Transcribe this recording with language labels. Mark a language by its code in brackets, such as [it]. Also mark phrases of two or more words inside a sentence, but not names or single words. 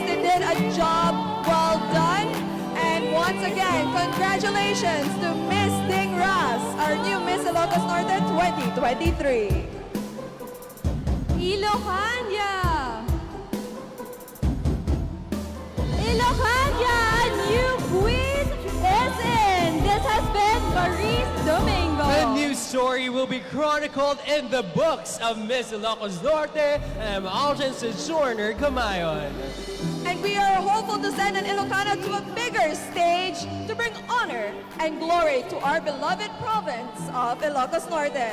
[en] They did a job well done. And once again, congratulations to Miss Tigras, our new Miss Ilocos Norte 2023. Ilocania! Ilocania, a new queen is in! This has been Maurice Domingo. The new story will be chronicled in the books of Miss Ilocos Norte and Alton Sojourner Camayon. And we are hopeful to send an Ilocano to a bigger stage to bring honor and glory to our beloved province of Ilocos Norte.